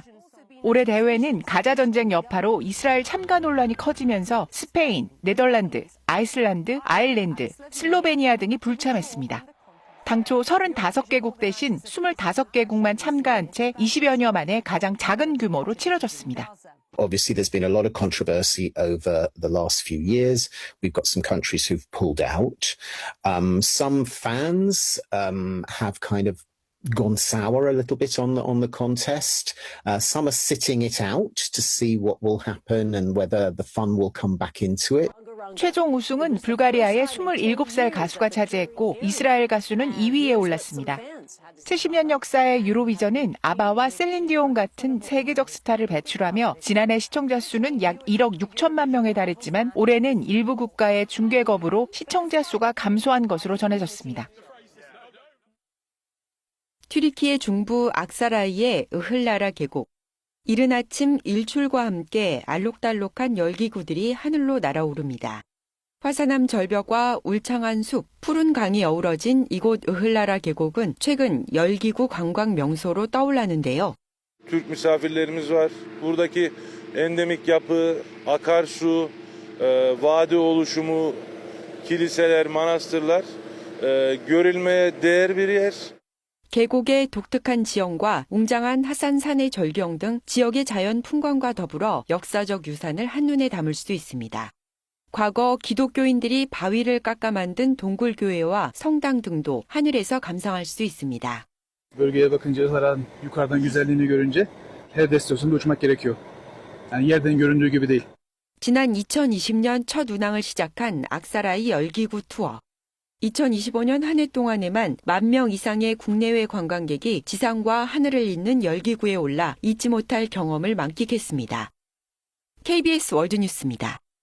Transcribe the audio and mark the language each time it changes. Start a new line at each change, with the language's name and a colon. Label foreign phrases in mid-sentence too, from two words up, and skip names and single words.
Korean: 올해 대회는 가자 전쟁 여파로 이스라엘 참가 논란이 커지면서 스페인, 네덜란드, 아이슬란드, 아일랜드, 슬로베니아 등이 불참했습니다. 당초 35개국 대신 25개국만 참가한 채 20여년 만에 가장 작은 규모로 치러졌습니다.
English: Obviously, there's been a lot of controversy over the last few years. We've got some countries who've pulled out. Some fans have kind of gone sour a little bit on the contest. Some are sitting it out to see what will happen and whether the fun will come back into it.
Korean: 최종 우승은 불가리아의 27살 가수가 차지했고 이스라엘 가수는 2위에 올랐습니다. 70년 역사의 유로비전은 아바와 셀린디온 같은 세계적 스타를 배출하며 지난해 시청자 수는 약 1억 6천만 명에 달했지만 올해는 일부 국가의 중계 거부로 시청자 수가 감소한 것으로 전해졌습니다. 튀르키예 중부 악사라이의 으흘라라 계곡. 이른 아침 일출과 함께 알록달록한 열기구들이 하늘로 날아오릅니다. 화산암 절벽과 울창한 숲, 푸른 강이 어우러진 이곳 으흘라라 계곡은 최근 열기구 관광 명소로 떠올랐는데요.
Turkish: Türk misafirlerimiz var. Buradaki endemik yapı, akarsu, vadi oluşumu, kiliseler, manastırlar görülmeye değer bir yer.
Korean: 계곡의 독특한 지형과 웅장한 하산산의 절경 등 지역의 자연 풍광과 더불어 역사적 유산을 한눈에 담을 수 있습니다. 과거 기독교인들이 바위를 깎아 만든 동굴교회와 성당 등도 하늘에서 감상할 수 있습니다.
Turkish: Bölgeye bakınca Ihlara'nın yukarıdan güzelliğini görünce her destinasyonda uçmak gerekiyor. Yani yerden göründüğü gibi değil.
Korean: 지난 2020년 첫 운항을 시작한 악사라이 열기구 투어. 2025년 한 해 동안에만 10,000명 이상의 국내외 관광객이 지상과 하늘을 잇는 열기구에 올라 잊지 못할 경험을 만끽했습니다. KBS 월드뉴스입니다.